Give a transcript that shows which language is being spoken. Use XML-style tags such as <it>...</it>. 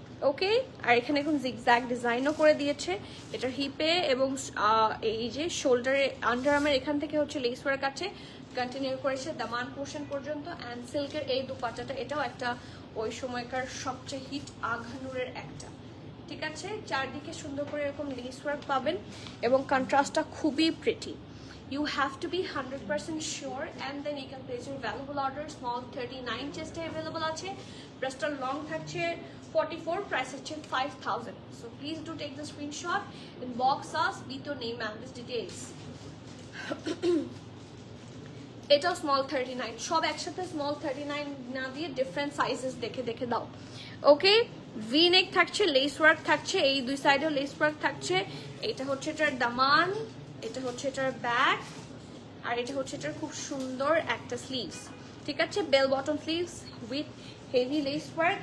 <bn>ওকে, আর এখানে এখন জিগজ্যাগ ডিজাইনও করে দিয়েছে এটার হিপে এবং এই যে শোল্ডারে আন্ডারআর্মের এখান থেকে হচ্ছে লেস ওয়ার্ক আছে, কন্টিনিউ করেছে দামান পোর্শন পর্যন্ত। অ্যান্ড সিল্কের এই দুপাট্টাটা, এটাও একটা ওই সময়কার সবচেয়ে হিট আঘানুরের একটা, ঠিক আছে। চারদিকে সুন্দর করে এরকম লেস ওয়ার্ক পাবেন এবং কন্ট্রাস্টটা খুবই pretty.</bn> <en>You have to be 100% sure and then you can place your valuable order. Small 39 chest available আছে, breast long থাকছে 44, price হচ্ছে 5000. So please do take the screenshot, inbox us with your name and this details.</en> <bn>এটাও small 39, সব একসাথে small 39 না দিয়ে different sizes দেখে দেখে দাও। ওকে, ভি নেক থাকছে, লেস ওয়ার্ক থাকছে, এই দুই সাইডেও লেস ওয়ার্ক থাকছে। এটা হচ্ছে এটার দামান, এটা হচ্ছে এটার ব্যাক, আর এটা হচ্ছে এটার খুব সুন্দর একটা স্লিভস, ঠিক আছে,</bn> <en>Bell bottom sleeves with heavy lace work.</en>